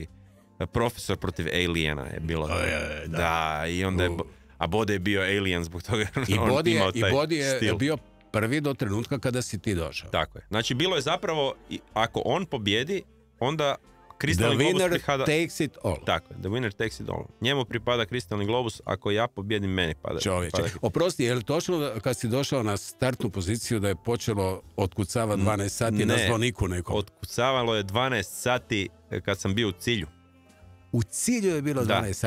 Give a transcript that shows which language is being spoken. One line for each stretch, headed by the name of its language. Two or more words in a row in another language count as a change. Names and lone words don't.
Croatian: Profesor protiv Aliena je bilo. Da, i onda je... A Bode je bio Alien zbog toga. I Bode je bio prvi do trenutka kada si ti došao. Tako je. Znači, bilo je zapravo, ako on pobjedi, onda Kristalni globus pripada...
English: takes it all.
Croatian: Tako je,
English: the winner takes it all.
Croatian: Njemu pripada Kristalni globus, ako ja pobjedim, meni pada. Čovječe. Oprosti, je li točno kad si došao na startnu poziciju da je počelo otkucavati 12 sati na zvoniku nekom? Otkucavalo je 12 sati kad sam bio u cilju. U cilju je bilo 12 sati?